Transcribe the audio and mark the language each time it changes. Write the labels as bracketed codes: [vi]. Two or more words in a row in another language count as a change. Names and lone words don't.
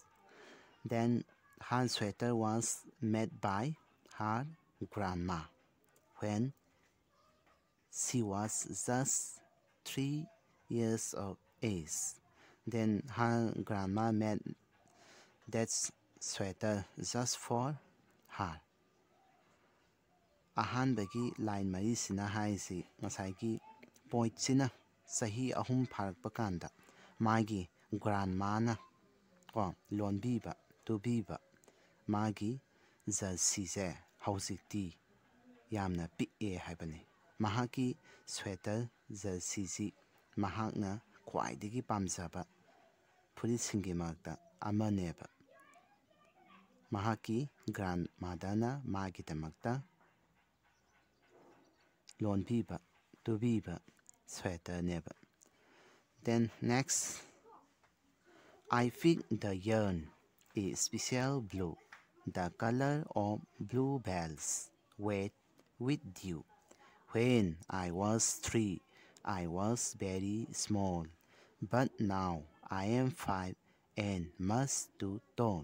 [en] Then her sweater was made by her grandma when she was just 3 years of age. Then her grandma made that sweater just for her. [mni] ꯑꯍꯥꯟꯕꯒꯤ ꯂꯥꯏꯟ ꯃꯔꯤꯁꯤꯅ ꯍꯥꯏꯔꯤꯁꯤ ꯉꯁꯥꯏꯒꯤ ꯄꯣꯏꯠꯁꯤꯅ ꯆꯍꯤ 3 ꯐꯥꯔꯛꯄ ꯀꯥꯟꯗ ꯃꯥꯒꯤ ꯒ꯭ꯔꯥꯟꯃꯥꯅ ꯂꯣꯟꯕꯤꯕ ꯇꯨꯕꯤꯕ ꯃꯥꯒꯤ ꯖꯔꯁꯤꯁꯦ ꯍꯧꯖꯤꯛꯇꯤ ꯌꯥꯝꯅ ꯄꯤꯛꯑꯦ ꯍꯥꯏꯕꯅꯤ. ꯃꯍꯥꯛꯀꯤ ꯁ꯭ꯋꯦꯇꯔ ꯖꯔꯁꯤꯁꯤ ꯃꯍꯥꯛꯅ ꯈ꯭ꯋꯥꯏꯗꯒꯤ ꯄꯥꯝꯖꯕ ꯐꯨꯔꯤꯠꯁꯤꯡꯒꯤ ꯃꯔꯛꯇ ꯑꯃꯅꯦꯕ. ꯃꯍꯥꯛꯀꯤ ꯒ꯭ꯔꯥꯟꯃꯥꯗꯔꯅ ꯃꯥꯒꯤꯗꯃꯛꯇ ꯂꯣꯟꯕꯤꯕ ꯇꯨꯕꯤꯕ ꯁ꯭ꯋꯦꯇꯔꯅꯦꯕ. [en] Then next, I picked the yarn, a special blue, the color of bluebells, wet with dew. When I was 3, I was very small, but now I am 5 and much too tall.